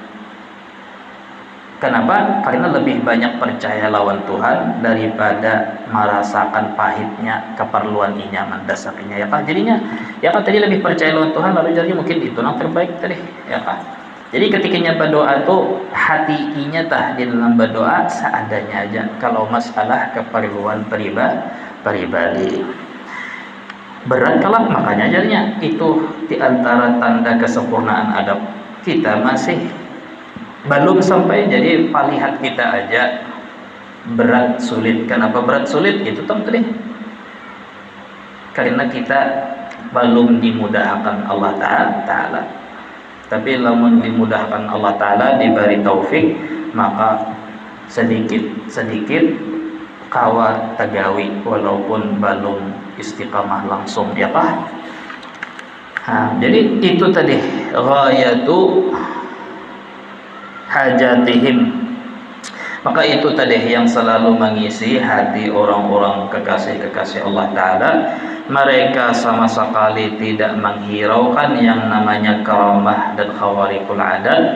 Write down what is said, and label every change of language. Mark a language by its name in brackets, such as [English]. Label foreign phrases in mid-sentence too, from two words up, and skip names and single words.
[Indonesian] Kenapa? Karena lebih banyak percaya lawan Tuhan daripada merasakan pahitnya keperluan inya, mendasaknya ya kah? Jadinya ya kah tadi lebih percaya lawan Tuhan, lalu jadi mungkin itu yang terbaik tadi ya kah? Jadi ketikanya berdoa tuh hati inya tah di dalam berdoa seadanya aja kalau masalah keperluan pribadi. Berat kelak, makanya jadinya itu di antara tanda kesempurnaan adab. Kita masih belum sampai, jadi palihat kita aja berat sulit. Kenapa berat sulit? Itu tadi karena kita belum dimudahkan Allah Ta'ala. Tapi lamun dimudahkan Allah Ta'ala, diberi taufik, maka sedikit [Banjar] kawa tagawi [Indonesian] walaupun belum istiqamah langsung ya kah? Jadi itu tadi [Arabic] ghayatu hajatihim. [Indonesian] Maka itu tadi yang selalu mengisi hati orang-orang kekasih-kekasih Allah Ta'ala. Mereka sama sekali tidak menghiraukan yang namanya karamah dan [Arabic] khawarikul adat.